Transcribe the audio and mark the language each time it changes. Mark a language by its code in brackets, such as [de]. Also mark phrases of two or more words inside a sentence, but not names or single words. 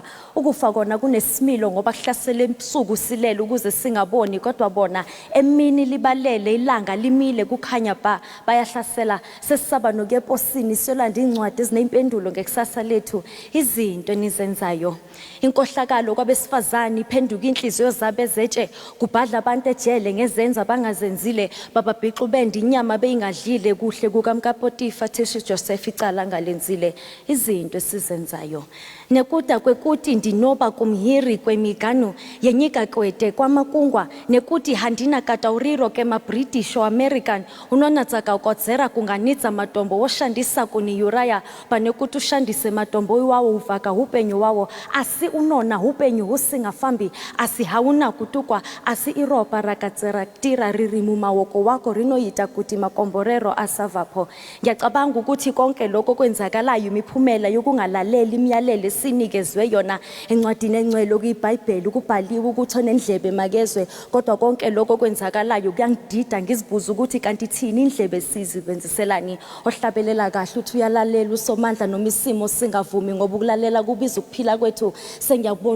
[zu] Ukufa kona kunesimilo ngoba kuhlasele ebusuku silele ukuze singaboni kodwa bona emini libalele ilanga limile kukhanya ba bayahlasela sesisaba nokuyeposini siyolanda incwadi ezinempendulo ngekusasa lethu. Izinto nizenzayo inkohlakalo kwabesifazane iphenduka inhliziyo zabe zetshe kubhadla abantu ejele ngezenza bangazenzile bababhixa ubende inyama beyingadlile kuhle kukaMkaPotifa Thishi Joseph icala ngalenzile. [sn] Izinto sizenzayo nekuda kwekuti ndinoba kumhiri kwemigano yenyika kwete kwamakungwa nekuti handina katauriro kema-British o American unonatsaka ukodzera kunganidza matombo woshandisa kuniuraya pane kuti ushandise matombo iwawo uvhaka upenyu wawo asi unona upenyu husingafambi asi hauna kutukwa asi iropa rakatseratira riri mumaoko wako rinoita kuti makomborero asavapo. [zu] Ngiyacabanga ukuthi konke lokho kwenzakalayo imiphumela yokungalaleli imiyalelo sinikezwe yona encwadini encwele kwiBhayibheli kubhaliwe ukuthi onendlebe makezwe kodwa konke lokho kwenzakalayo kuyangidida ngizibuza ukuthi kanti thini indlebe sizibenziselani ohlabelela kahle uthi uyalalela usomandla noma isimo singavumi ngoba ukulalela kubiza ukuphila kwethu sengiyabona